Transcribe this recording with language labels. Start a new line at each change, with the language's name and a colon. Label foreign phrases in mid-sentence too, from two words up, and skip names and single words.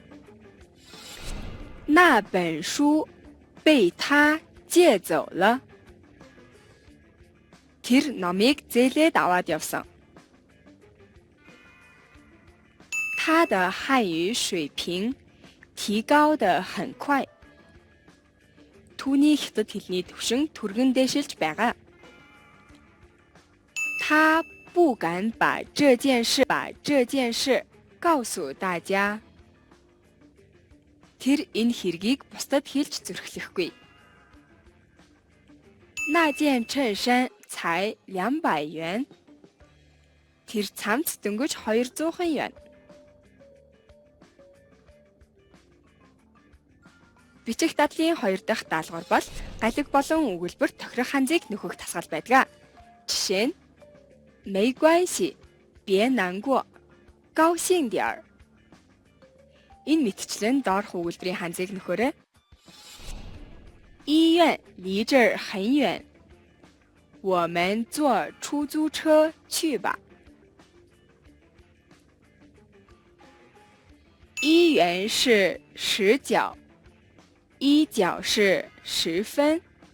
Chinese: 那本书被他借走了.
Mongolian: Тэр номыг зээлээд аваад явсан.
Chinese: 他的汉语水平提高得很快.
Mongolian: Түүний хятад хэлний түвшин түргэн дээшилж байгаа.
Chinese: 他不敢把这件事告诉大家.
Mongolian: Тэр энэ хэргийг бусдад хэлж зүрхлэхгүй.
Chinese: 那件衬衫才200元.
Mongolian: Тэр цамц дөнгөж 200 元. Бичих дадлын 2 дахь даалгавар бол галиг болон өгүүлбэр тохирох ханзыг нөхөх тасгал байдаг. Жишээ нь
Chinese: 没关系，别难过，高兴点儿.
Mongolian: Энэ мэтчлэн доорх өгүүлбэрийн ханзыг нөхөөрэй.
Chinese: 医院离这儿很远，我们坐出租车去吧。1元是10角，1角是10分。